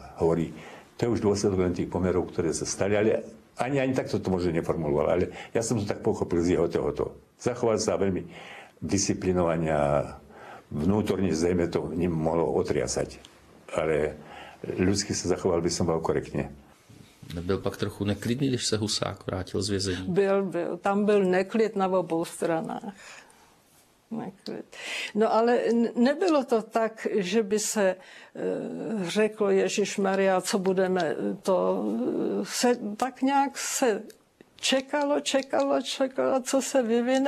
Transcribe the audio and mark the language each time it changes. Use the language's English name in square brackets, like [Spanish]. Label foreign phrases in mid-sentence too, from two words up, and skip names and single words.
[Slovak] Hovorí, to je už dôsledok len tých pomerov, ktoré sa stali, ale ani takto to možno neformuloval, ale ja som to tak pochopil z jeho tohoto. Zachoval sa veľmi disciplinovania, vnútorne zrejme to ním mohlo otriasať, ale ľudsky sa zachoval by som bol korektne. [Czech] Byl pak trochu neklidný, když se Husák vrátil z vězení? Byl. Tam byl neklid na obou stranách. Neklid. No ale nebylo to tak, že by se řeklo, Ježišmaria, co budeme, to se tak nějak se čekalo, co se vyvine.